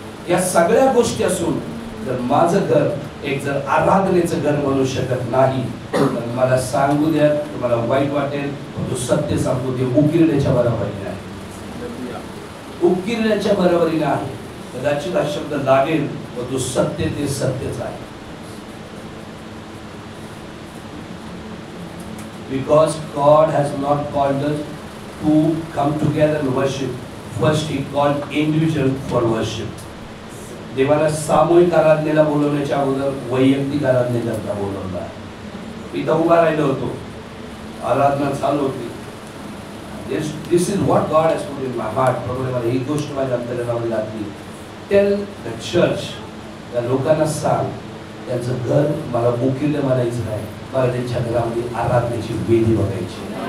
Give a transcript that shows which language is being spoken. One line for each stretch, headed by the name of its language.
Marathi: या सगळ्या गोष्टी असून जर माझं घर एक जर आराधनेचं घर बनू शकत नाही तर मला सांगू द्या, तुम्हाला वाईट वाटेल, तो सत्य सांगतो ते उकिरण्याच्या बरोबरीने आहे. उकिरण्याच्या बरोबरीने आहे. कदाचित हा शब्द लागेल पण तो सत्य ते सत्यच आहे.
English: Because God has not called us to come together and worship. First he called individual for worship.
Marathi: देवाला सामूहिक आराधनेला बोलवण्याच्या अगोदर वैयक्तिक आराधनेकरता बोलवला. इथं उभा राहिलो होतो, आराधना चालू होती.
English: This is what God has put in my heart.
Marathi: प्रभूने मला ही गोष्ट माझ्या अंतराळामध्ये घातली.
English: Tell the church,
Marathi: त्या लोकांना सांग, त्यांचं घर मला मुकील म्हणायचं नाही, मला त्यांच्या घरामध्ये आराधनेची वेदी बघायची.